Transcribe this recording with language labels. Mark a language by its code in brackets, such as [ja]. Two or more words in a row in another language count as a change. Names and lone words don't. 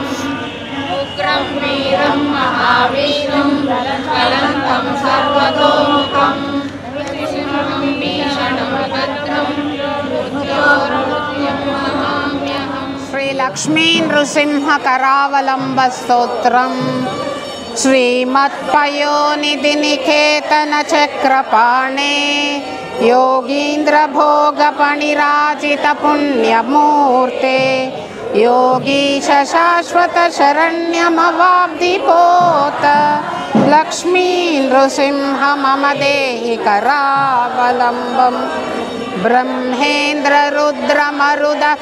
[sa] ఉగ్రం వీరం మహావిష్ణుం జ్వలంతం సర్వతోముఖం నృసింహం భీషణం భద్రం మృత్యోర్మృత్యుం నమామ్యహం. శ్రీ లక్ష్మీ నృసింహ కరావలంబ స్తోత్రం. శ్రీమత్పయోనిధి నికేతన చక్రపాణే योगीन्द्र भोग पणिराजित पुण्यमूर्ते योगीश शाश्वत शरण्यमवाब्धिपोत लक्ष्मी नृसिंह मम देहि करावलम्बं ब्रह्मेन्द्र रुद्र मरुद